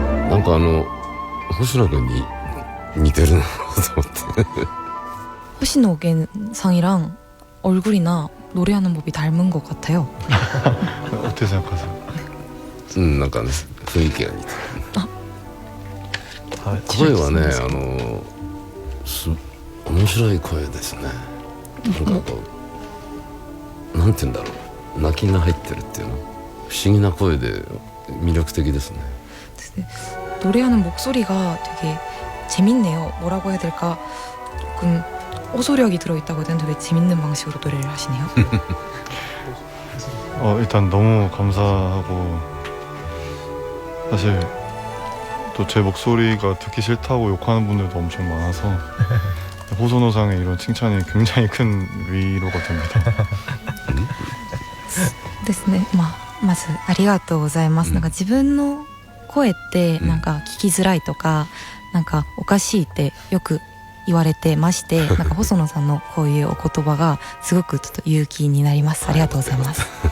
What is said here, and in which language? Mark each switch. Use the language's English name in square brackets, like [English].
[Japanese] なんか星野君に似てるなと思って [Korean] 호시노겐상이랑 얼굴이나 노래하는 법이 닮은 것 같아요. 어떻게 생각하세요? [Japanese] なんかね雰囲気が似てるあ声はね千秋さん面白い声ですね。なんかこうなんて言うんだろう、泣きが入ってるっていうの不思議な声で魅力的ですね。 [Korean] 노래하는 목소리가 되게 재밌네요. 뭐라고 해야 될까? 조금 호소력이 들어있다고 해야 되는데 되게 재밌는 방식으로 노래를 하시네요. 일단 너무 감사하고 사실 또 제 목소리가 듣기 싫다고 욕하는 분들도 엄청 많아서 호소노상의 이런 칭찬이 굉장히 큰 위로가 됩니다. [Japanese] ですね。まずありがとうございます。なんか自分の声ってなんか聞きづらいとか、なんかおかしいってよく言われてまして、なんか細野さんのこういうお言葉がすごくちょっと勇気になります。ありがとうございます。